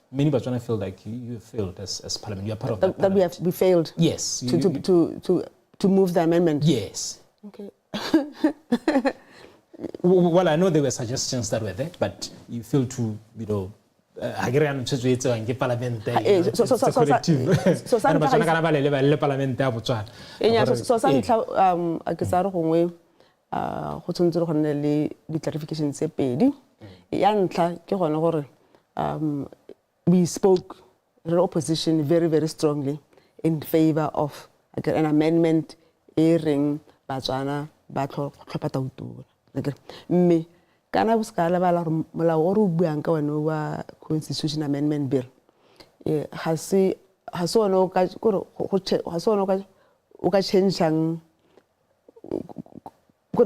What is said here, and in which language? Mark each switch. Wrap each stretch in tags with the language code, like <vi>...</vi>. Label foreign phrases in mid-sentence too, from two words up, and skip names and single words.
<en>Many Batswana feel like you failed as Parliament. You are part of that. That we failed. Yes. To move the amendment. Yes. Okay. Well, I know there were suggestions that were there, but you feel to, Hungarian Parliament.</en> <tn>So go tshwanetse go nne le di-clarification tse pedi. Ya ntlha ke gone gore</tn> <en>we spoke, the opposition, very, very strongly in favor of an amendment</en> <tn>reng Batswana ba tlhopha tautona. Mme kana bo ska lebala gore molao o re o buang ka one wa</tn> <en>constitution amendment bill</en> <tn>ha se ona o ka changeang gore</tn>